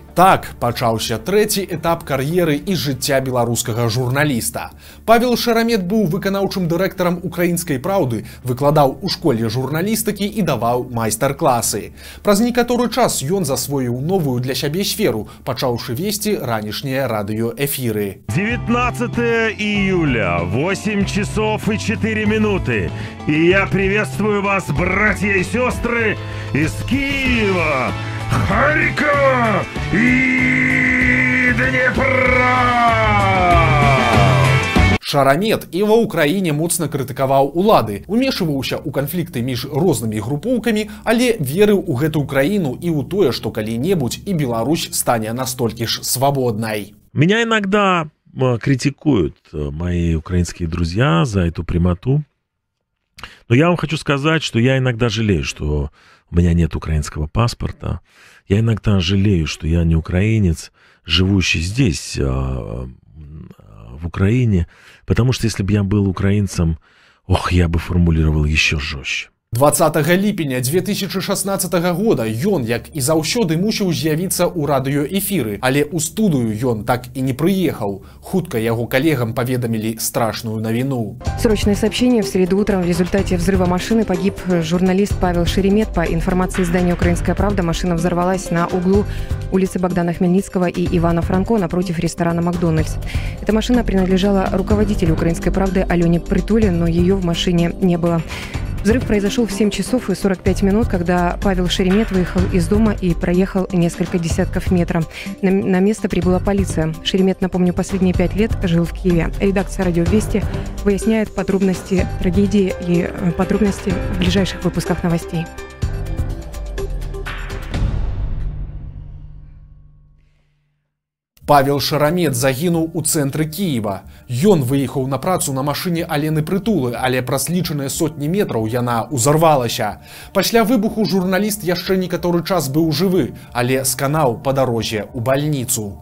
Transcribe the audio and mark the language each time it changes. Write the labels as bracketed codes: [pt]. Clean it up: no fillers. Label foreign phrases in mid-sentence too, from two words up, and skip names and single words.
[be] Так пачаўся трэці этап кар'еры і жыцця беларускага журналіста. Павел Шарамет быў выканаўчым дырэктарам «Украінскай праўды», выкладаў у школе журналістыкі і даваў майстар-класы. Праз некаторы час ён засвоіў новую для сябе сферу, пачаўшы весці ранішнія радыёэфіры. [ru] 19 июля, 8 часов и 4 минуты. И я приветствую вас, братья и сестры, из Киева, Харькова и Днепра. [be] Шарамет і ва ўкраіне моцна крытыкаваў улады, умешваўся ў канфлікты між рознымі групоўкамі, але верыў у гэту краіну і ў тое, што калі-небудзь і Беларусь стане настолькі ж свободной. [ru] Меня иногда критикуют мои украинские друзья за эту прямоту. Но я вам хочу сказать, что я иногда жалею, что у меня нет украинского паспорта. Я иногда жалею, что я не украинец, живущий здесь, в Украине, потому что если бы я был украинцем, я бы формулировал еще жестче. [be] 20 ліпеня 2016 года ён, як і заўсёды, мусіў з'явіцца ў радыёэфіры, але ў студыю ён так і не прыехаў. Хутка яго [ru] коллегам поведомили страшную новину. Срочное сообщение. В среду утром в результате взрыва машины погиб журналист Павел Шеремет. По информации издания «Украинская правда», машина взорвалась на углу улицы Богдана Хмельницкого и Ивана Франко напротив ресторана «Макдональдс». Эта машина принадлежала руководителю «Украинской правды» Алене Притуле, но ее в машине не было. Взрыв произошел в 7 часов и 45 минут, когда Павел Шеремет выехал из дома и проехал несколько десятков метров. На место прибыла полиция. Шеремет, напомню, последние 5 лет жил в Киеве. Редакция «Радио Вести» выясняет подробности трагедии и подробности в ближайших выпусках новостей. [be] Павел Шарамет загінуў у цэнтры Кіева. Ён выехаў на працу на машыне Алены Прытулы, але праз лічаныя сотні метраў яна ўзарвалася. Пасля выбуху журналіст яшчэ некаторы час быў жывы, але сканаў па дарозе ў бальніцу.